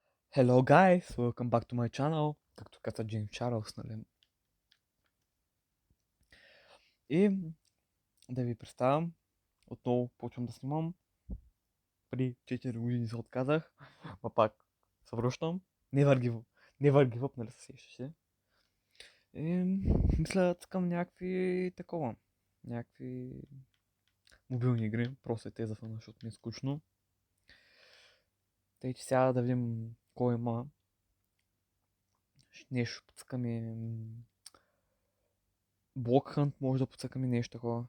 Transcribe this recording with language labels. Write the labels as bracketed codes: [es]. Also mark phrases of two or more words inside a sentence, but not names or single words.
[en] Hello guys, welcome back to my channel, [bg] както каза Джеймс Чарлз, нали? И да ви представям, отново почвам да снимам. Преди 4 години се отказах, но пак се връщам. [en] Never give up, [bg] нали се сещаш се? И мисля, цъкам някакви мобилни игри, просто е те за фана, защото ми е скучно. Тъй, че сега да видим кой има. Нещо поцъкаме. Block Hunt може да поцъкаме нещо такова.